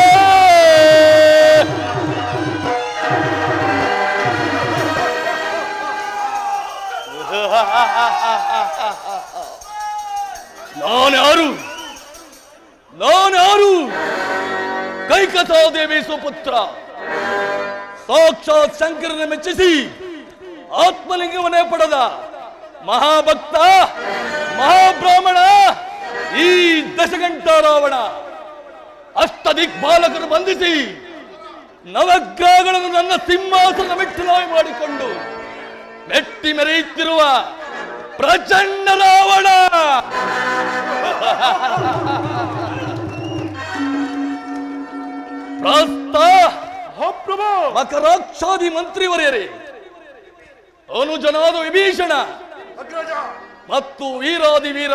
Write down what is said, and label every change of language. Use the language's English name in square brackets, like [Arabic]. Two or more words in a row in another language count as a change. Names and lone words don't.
[Kannada] ನಾನ್ಯಾರು ಕೈಕಸಾದೇವಿ ಸುಪುತ್ರ ಸಾಕ್ಷಾತ್ ಶಂಕರನ ಮೆಚ್ಚಿಸಿ ಆತ್ಮಲಿಂಗವನ್ನೇ ಪಡೆದ ಮಹಾಭಕ್ತ ಮಹಾಬ್ರಾಹ್ಮಣ ಈ ದಶಗಂಟ ರಾವಣ ಅಷ್ಟದಿಕ್ಪಾಲಕರು ಬಂಧಿಸಿ ನವಗ್ರಹಗಳನ್ನು ನನ್ನ ಸಿಂಹಾಸನ ಮೆಟ್ಟಿಲಾಗಿ ಮಾಡಿಕೊಂಡು ಮೆಟ್ಟಿ ಮೆರೆಯುತ್ತಿರುವ ಪ್ರಚಂಡ ರಾವಣ ಮಕರಾಕ್ಷಾದಿ ಮಂತ್ರಿವರ್ಯರೇ, ಅನುಜನಾದ ವಿಭೀಷಣ ಮತ್ತು ವೀರಾದಿ ವೀರ